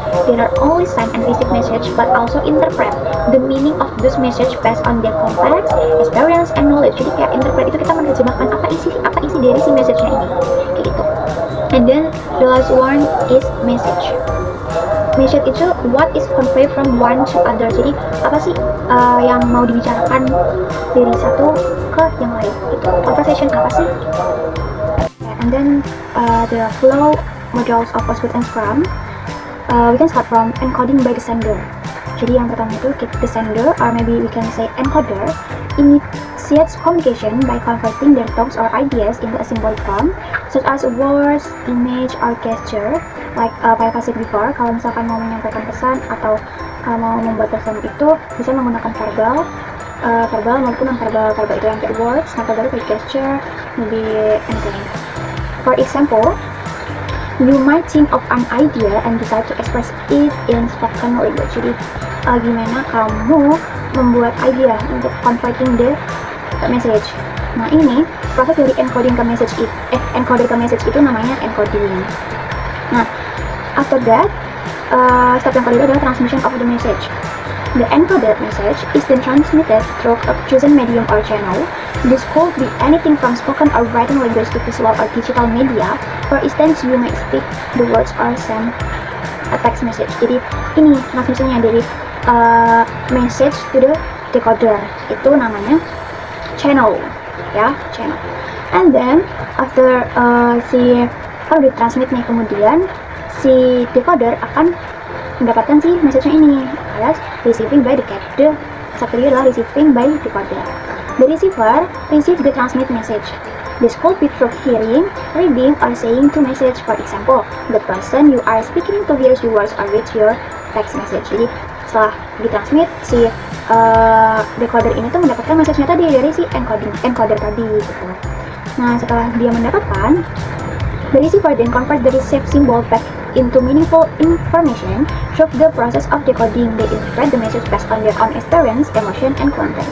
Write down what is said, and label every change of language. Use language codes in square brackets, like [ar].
[en] They not only send and receive message, but also interpret the meaning of those message based on their context, experience, and knowledge. [id] Jadi kayak interpret itu kita menerjemahkan apa isi dari si message-nya ini, kayak gitu. [en] And then the last one is message. Message itu what is conveyed from one to other. [id] Jadi apa sih yang mau dibicarakan dari satu ke yang lain, itu conversation apa sih. [en] And then the flow models of Osgood and Scrum, we can start from encoding by the sender. [id] Jadi yang pertama itu [en] the sender, or maybe we can say encoder, initiates communication by converting their thoughts or ideas into a symbolic form, such as words, image, or gesture. Like Pak Eva said before, [id] kalau misalkan mau menyampaikan pesan atau mau membuat pesan itu bisa menggunakan verbal maupun non-verbal. Verbal itu yang kayak words, non-verbal itu kayak gesture, [en] maybe anything. For example, you might think of an idea and decide to express it in spoken language. [id] Jadi gimana kamu membuat idea untuk [en] converting the message. [id] Nah ini proses dari encoder ke message itu namanya encoding. [en] Nah after that, step [id] yang kedua adalah [en] transmission of the message. The encoded message is then transmitted through a chosen medium or channel. This could be anything from spoken or written language to visual or digital media. For instance, you may speak the words or send a text message. [id] Jadi ini transmisinya dari [en] message to the decoder. [id] Itu namanya [en] channel, ya, channel. And then after [id] kalau ditransmit nih, kemudian si decoder akan mendapatkan si message-nya ini, alias [en] receiving by decoder. [id] Satu adalah [en] receiving by decoder. The receiver receive the transmit message. This could be through hearing, reading, or saying to message. For example, the person you are speaking to hears your words or reads your text message. [id] Jadi setelah ditransmit, si decoder ini tuh mendapatkan message-nya tadi dari si encoder tadi gitu. Nah, setelah dia mendapatkan, [en] the receiver then convert the received symbol back into meaningful information through the process of decoding. They interpret the message based on their own experience, emotion, and context.